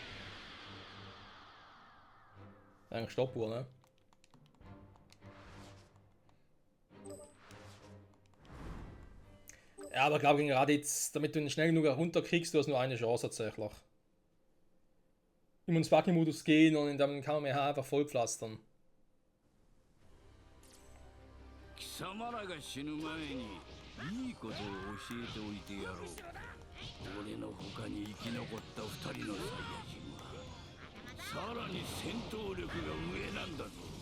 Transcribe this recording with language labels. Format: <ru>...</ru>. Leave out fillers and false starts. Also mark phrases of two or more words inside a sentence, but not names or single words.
<de>Eigentlich Stoppuhr, ne? Ja, aber ich glaube gerade jetzt, damit du ihn schnell genug runterkriegst, du hast nur eine Chance tatsächlich. Immer ins Buggy-Modus gehen und in dem Kamehameha einfach vollpflastern.</de> <ja>貴様らが死ぬ前にいいことを教えておいてやろう。俺の他に生き残った2人のサイヤ人はさらに戦闘力が上なんだぞ。</ja>